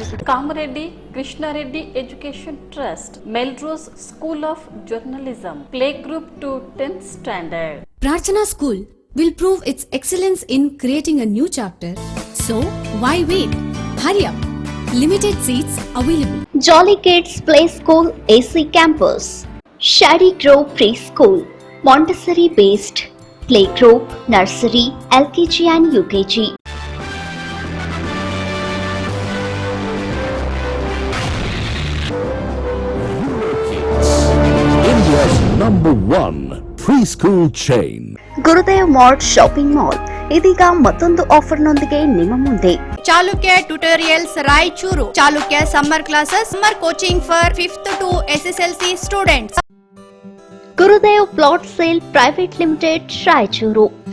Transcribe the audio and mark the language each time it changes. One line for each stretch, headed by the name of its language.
English: Kamareddy Krishnareddy education trust, Melrose school of journalism, play group to 10th standard. Prarthana School will prove its excellence in creating a new chapter. So, why wait? Hurry up. Limited seats available. Jolly Kids Play School AC Campus. Shady Grove Preschool. Montessori based. Playgroup, Nursery, LKG and UKG. India's #1 preschool chain.
Kannada: Gurudev mart shopping mall ಇದೀಗ ಮತ್ತೊಂದು ಆಫರ್ನೊಂದಿಗೆ ನಿಮ್ಮ ಮುಂದೆ.
English: Chalukya tutorials Raichur. Chalukya summer classes, summer coaching for 5th to SSLC students. Gurudev plot sale private limited Raichur.